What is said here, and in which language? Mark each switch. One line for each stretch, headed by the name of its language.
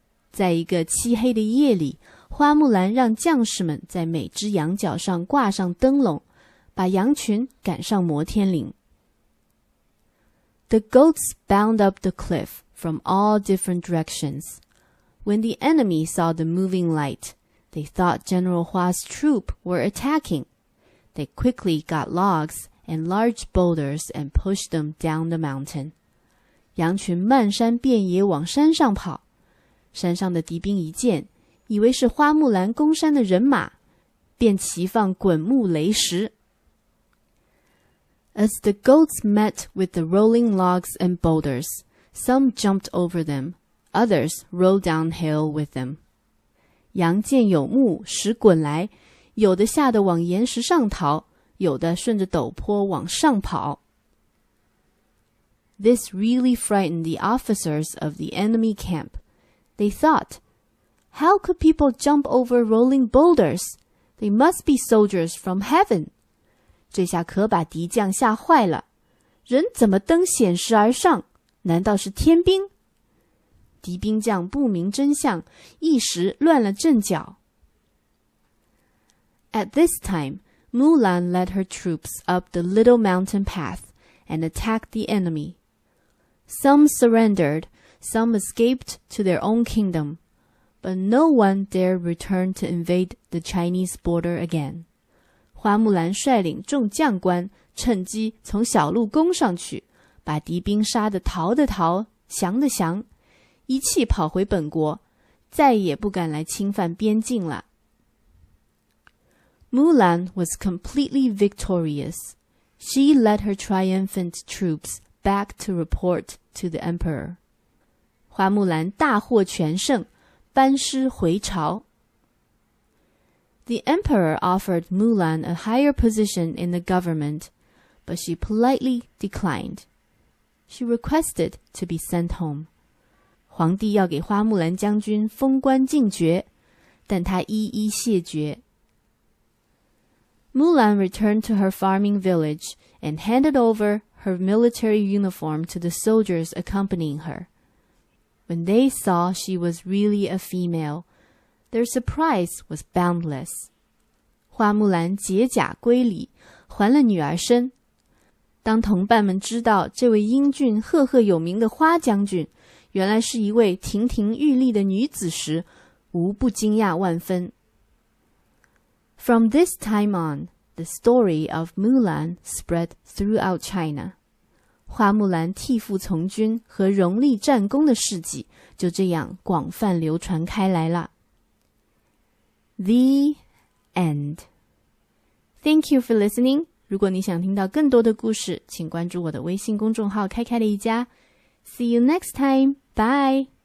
Chinese: 在一个漆黑的夜里，花木兰让将士们在每只羊角上挂上灯笼，把羊群赶上摩天岭。
English: The goats bound up the cliff from all different directions. When the enemy saw the moving light, they thought General Hua's troop were attacking. They quickly got logs and large boulders and pushed them down the mountain.
Chinese: 羊群漫山遍野往山上跑，山上的敌兵一见，以为是花木兰攻山的人马，便齐放滚木雷石。
English: As the goats met with the rolling logs and boulders, some jumped over them, others rolled downhill with them.
Chinese: 羊见有木石滚来，有的吓得往岩石上逃，有的顺着陡坡往上跑。
English: This really frightened the officers of the enemy camp. They thought, "How could people jump over rolling boulders? They must be soldiers from heaven."
Chinese: 这下可把敌将吓坏了，人怎么登险石而上？难道是天兵？敌兵将不明真相，一时乱了阵脚。
English: At this time, Mulan led her troops up the little mountain path and attacked the enemy. Some surrendered, some escaped to their own kingdom, but no one dared return to invade the Chinese border again.
Chinese: 花木兰率领众将官趁机从小路攻上去，把敌兵杀得逃的逃，降的降，一气跑回本国，再也不敢来侵犯边境了。
English: Mulan was completely victorious. She led her triumphant troops back to report to the emperor.
Chinese: 花木兰大获全胜，班师回朝。
English: The emperor offered Mulan a higher position in the government, but she politely declined. She requested to be sent home.
Chinese: 皇帝要给花木兰将军封官进爵，但她一一谢绝。
English: Mulan returned to her farming village and handed over her military uniform to the soldiers accompanying her. When they saw she was really a female, their surprise was boundless.
Chinese: 花木兰解甲归里，还了女儿身。当同伴们知道这位英俊赫赫有名的花将军原来是一位亭亭玉立的女子时，无不惊讶万分。
English: From this time on, the story of Mulan spread throughout China.
Chinese: 花木兰替父从军和荣立战功的事迹就这样广泛流传开来了。
English: The end. Thank you for listening.
Chinese: 如果你想听到更多的故事，请关注我的微信公众号开开的一家。
English: See you next time. Bye.